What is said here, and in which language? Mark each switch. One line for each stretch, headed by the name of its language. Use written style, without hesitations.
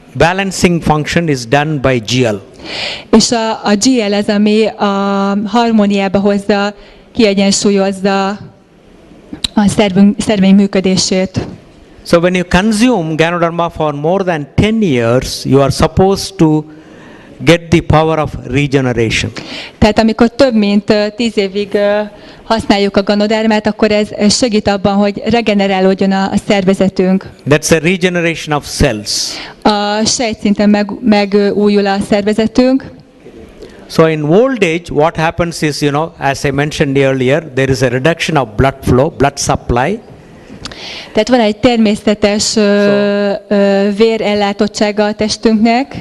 English: Balancing function is done by GL.
Hungarian: És a GL az, ami a harmóniába hozza, kiegyensúlyozza a szerveink működését.
English: So when you consume Ganoderma for more than 10 years, you are supposed to get the power of regeneration.
Hungarian: Tehát amikor több mint 10 évig használjuk a Ganodermát, akkor ez segít abban, hogy regenerálódjon a szervezetünk.
English: That's the regeneration of cells.
Hungarian: A sejtszinten megújul a szervezetünk.
English: So in old age, what happens is, as I mentioned earlier, there is a reduction of blood flow, blood supply.
Hungarian: Tehát van egy természetes vérellátottsága a testünknek.